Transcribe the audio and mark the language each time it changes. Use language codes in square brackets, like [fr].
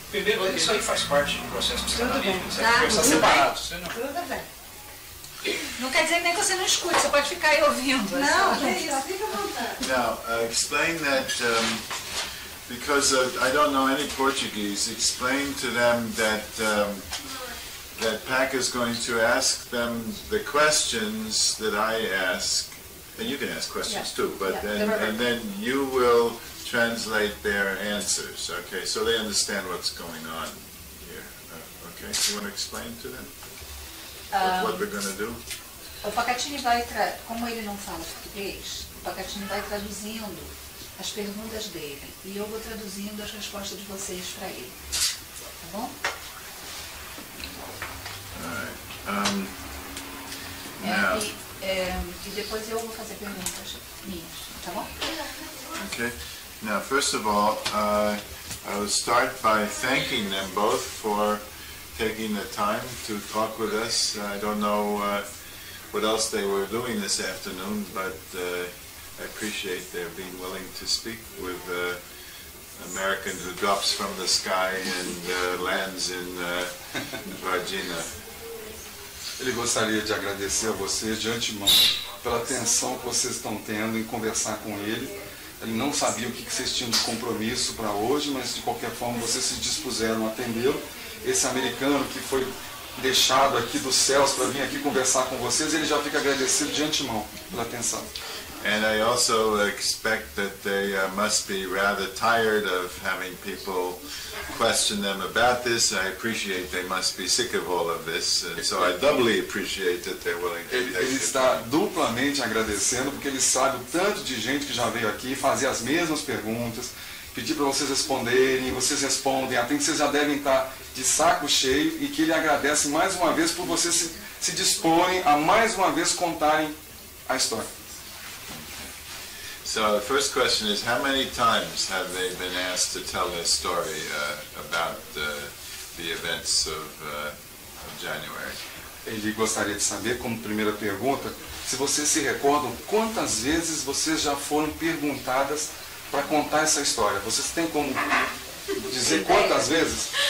[pt] Primeiro, isso aí faz parte do processo psicanalítico. Você Tá, vai conversar tudo separado. Você não... Tudo bem. Não quer dizer nem que você não escute, você pode ficar aí ouvindo. Não, é isso, fica à vontade. [en] Now, explain that, because I don't know any Portuguese, explain to them that that Pack is going to ask them the questions that I ask, and you can ask questions too, but and then you will translate their answers, okay, so they understand what's going on here. Okay, you want to explain to them what we're going to do? [pt] O Pacatini vai, como ele não fala português, o Pacatini vai traduzindo as perguntas dele e eu vou traduzindo as respostas de vocês para ele. Tá bom? [en] Now, [pt] E depois eu vou fazer perguntas minhas, tá bom? [en] okay. Now, first of all, I will start by thanking them both for taking the time to talk with us. I don't know what else they were doing this afternoon, but I appreciate their being willing to speak with American who drops from the sky and lands in Varginha. [pt] Ele gostaria de agradecer a vocês de antemão pela atenção que vocês estão tendo em conversar com ele. Ele não sabia o que vocês tinham de compromisso para hoje, mas de qualquer forma vocês se dispuseram a atendê-lo. Esse americano que foi deixado aqui dos céus para vir aqui conversar com vocês, ele já fica agradecido de antemão pela atenção. [en] And I also expect that they must be rather tired of having people question them about this. I appreciate they must be sick of all of this, and so I doubly appreciate that they're willing to take [pt] Ele [en] it. [pt] está duplamente agradecendo porque ele sabe o tanto de gente que já veio aqui fazer as mesmas perguntas, pedir para vocês responderem, vocês respondem, até que vocês já devem estar de saco cheio e que ele agradece mais uma vez por vocês se disporem a mais uma vez contarem a história. [en] So the first question is, how many times have they been asked to tell their story about the events of January? [pt] Ele gostaria de saber, como primeira pergunta, se vocês se recordam quantas vezes vocês já foram perguntadas para contar essa história. Vocês têm como dizer quantas vezes?